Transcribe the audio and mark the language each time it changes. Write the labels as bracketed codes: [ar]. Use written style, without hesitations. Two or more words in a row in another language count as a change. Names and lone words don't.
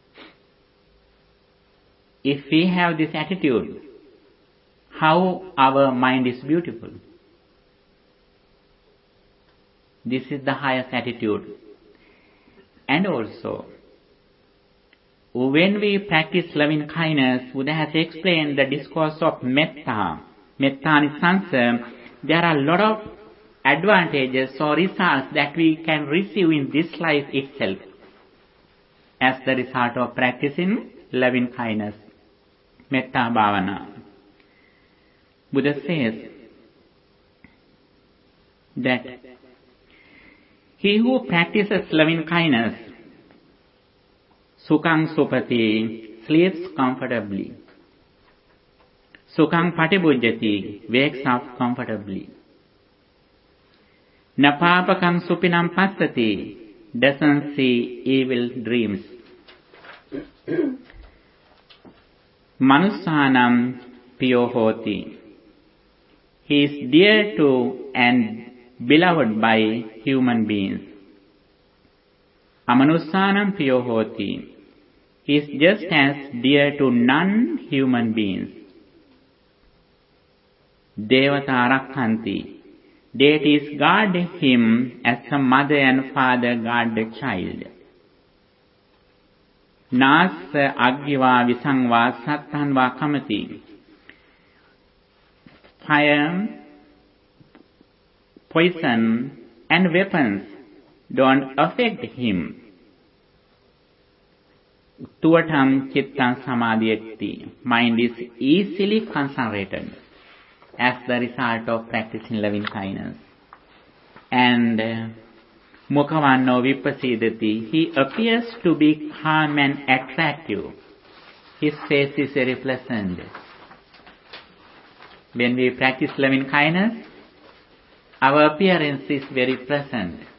[en] If we have this attitude, how our mind is beautiful. This is the highest attitude. And also, when we practice loving kindness, Buddha has explained the discourse of metta, metta-nisansa. There are a lot of advantages or results that we can receive in this life itself as the result of practicing loving kindness, [pi] metta bhavana. [en] Buddha says that he who practices loving kindness, [pi] sukhang supati, [en] sleeps comfortably. [pi] Sukhang patibujjati, [en] wakes up comfortably. [pi] Napapakang supinam passati, [en] doesn't see evil dreams. [pi] Manussanam piyo hoti, [en] he is dear to and beloved by human beings. [pi] Amanussanam piyo hoti, [en] he is just as dear to non-human beings. [pi] Devata rakhanti, [en] deities guard him as a mother and father guard the child. [pi] Nasa aggiva visangva sattanva kamati, [en] fire, poison and weapons don't affect him. [pi] Tuvatam chittam samadhyati, [en] mind is easily concentrated as the result of practicing loving kindness. And [pi] mukhavanno vipasidati, [en] he appears to be calm and attractive. His face is very pleasant. When we practice loving kindness, our appearance is very pleasant.